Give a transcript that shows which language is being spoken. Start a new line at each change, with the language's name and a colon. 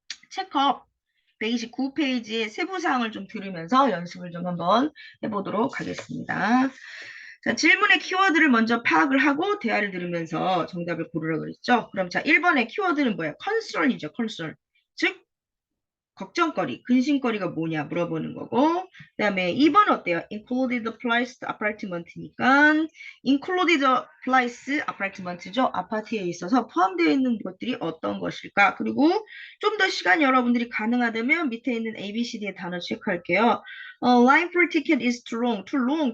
Korean: 체크업 129페이지의 세부사항을 좀 들으면서 연습을 좀 한번 해보도록 하겠습니다. 자, 질문의 키워드를 먼저 파악을 하고 대화를 들으면서 정답을 고르라고 그랬죠. 그럼 자, 1번의 키워드는 뭐예요? concern이죠. concern. 즉, 걱정거리, 근심거리가 뭐냐 물어보는 거고 그 다음에 2번 어때요?
English: included priced apartment
Korean: 니까
English: included price apartment죠.
Korean: 아파트에 있어서 포함되어 있는 것들이 어떤 것일까? 그리고 좀 더 시간이 여러분들이 가능하다면 밑에 있는 A, B, C, D의 단어 체크할게요.
English: line for ticket is too long.